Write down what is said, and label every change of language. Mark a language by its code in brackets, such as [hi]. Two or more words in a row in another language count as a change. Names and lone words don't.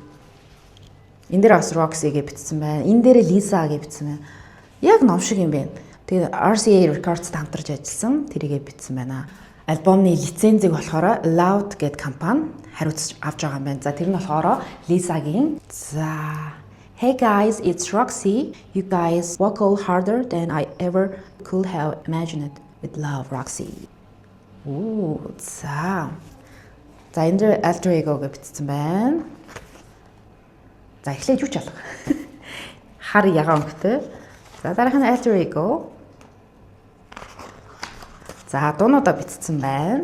[mn] Энэ дээр бас Roxy гэж бичсэн байна. Энэ дээр Lisa гэж бичсэн байна. Яг ном шиг юм байна. Тэгээд RCA Records-д хамтарч ажилласан тэрийгэ бичсэн байна. Альбомны лицензийг болохоор Loud гэдэг компани хариуцж авч байгаа юм байна. За тэр нь болохоор Lisa-гийн. За [en] Hey guys, it's Roxy. You guys vocal harder than I ever could have imagined. With love, Roxy. [mn] Ooh, за энэ дээр Alter Ego гэж бичсэн байна. За эхлээд юу ч алга. Хар ягаан өнгөтэй. За дараах нь Alter Ego. За дуунуудаа бичсэн байна.